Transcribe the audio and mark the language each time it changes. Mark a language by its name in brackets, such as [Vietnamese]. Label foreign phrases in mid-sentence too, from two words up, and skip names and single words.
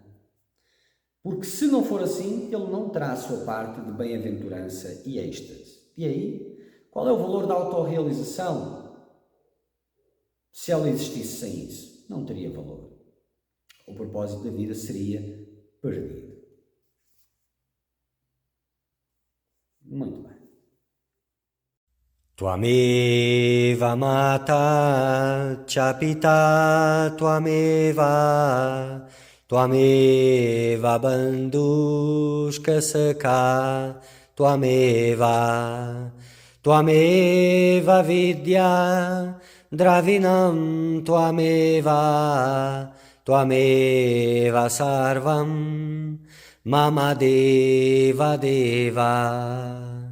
[Portuguese] Porque se não for assim, ele não terá a sua parte de bem-aventurança e êxtase. E aí, qual é o valor da autorrealização? Se ela existisse sem isso, não teria valor. O propósito da vida seria perdido. Muito bem. [Sanskrit] Tvameva mata cha pita tvameva bandhushka sakha tvameva vidya dravinam tvameva sarvam mama deva deva.